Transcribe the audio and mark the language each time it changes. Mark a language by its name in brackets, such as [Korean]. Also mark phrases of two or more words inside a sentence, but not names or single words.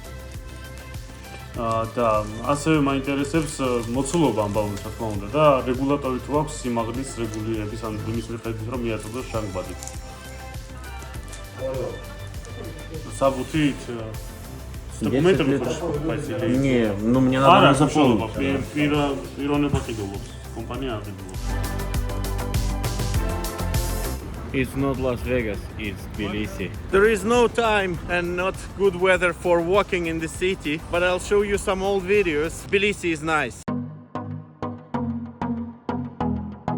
[Georgian] და ასევე მაინტერესებს მოცულობა ამ ბალონის, რა თქმა უნდა, და რეგულატორი თუ აქვს სიმაღლის რეგულირების, ან იმის მიხედვით, რომ მიაწოდოს ჟანგბადი. Საბუთით დოკუმენტები ხარ? [Russian] Не, ну мне надо заполнить. [Georgian] პიროვნება ყიდულობს, კომპანია აყიდულობს. [English] It's not Las Vegas, it's Tbilisi. There is no time and not good weather for walking in the city, but I'll show you some old videos. Tbilisi is nice.